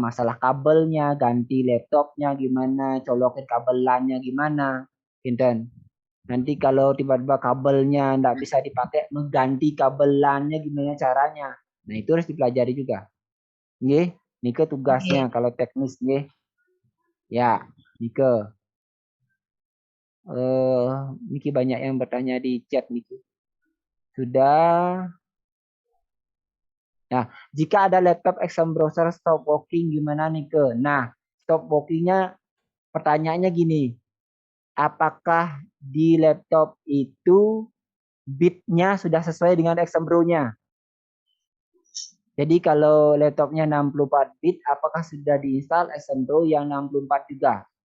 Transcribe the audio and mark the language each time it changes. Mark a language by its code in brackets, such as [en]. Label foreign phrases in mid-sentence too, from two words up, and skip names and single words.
[id] Masalah kabelnya, ganti laptopnya gimana, colokin kabel LAN-nya gimana, gitu. Nanti kalau tiba-tiba kabelnya nggak bisa dipakai, mengganti kabel LAN-nya gimana caranya. Nah, itu harus dipelajari juga. Nggih, Nike tugasnya kalau teknis nggih. Ya, Nike. Niki banyak yang bertanya di chat Niki. Sudah. Nah, jika ada laptop [en] exam browser stop working [id] gimana Nike? Nah, [en] stop workingnya [id] pertanyaannya gini. Apakah di laptop itu bitnya sudah sesuai dengan [en] exam bro-nya? [id] Jadi kalau laptopnya 64 bit, apakah sudah diinstal [en] exam bro [id] yang 64 juga?